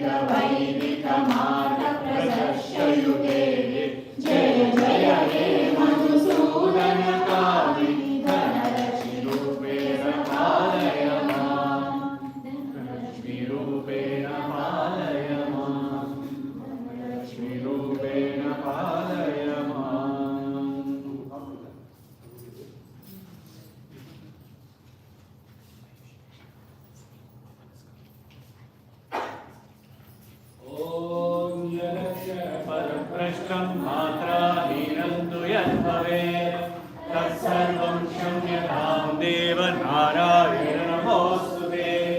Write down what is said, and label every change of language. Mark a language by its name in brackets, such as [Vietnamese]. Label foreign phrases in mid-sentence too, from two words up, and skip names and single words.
[Sanskrit] వైదిక మాత ప్రదర్శయుతే జయ జయ హే మధుసూదన కామిని ధనలక్ష్మి రూపేణ పాలయ మాం లక్ష్మి రూపేణ పాలయ మాం లక్ష్మి రూపేణ పాలయ మాం. ॐ परप्रश्नं मात्राहीनं तु यद्भवेत् तत्सर्वं क्षम्यतां देव नारायण नमोऽस्तु ते.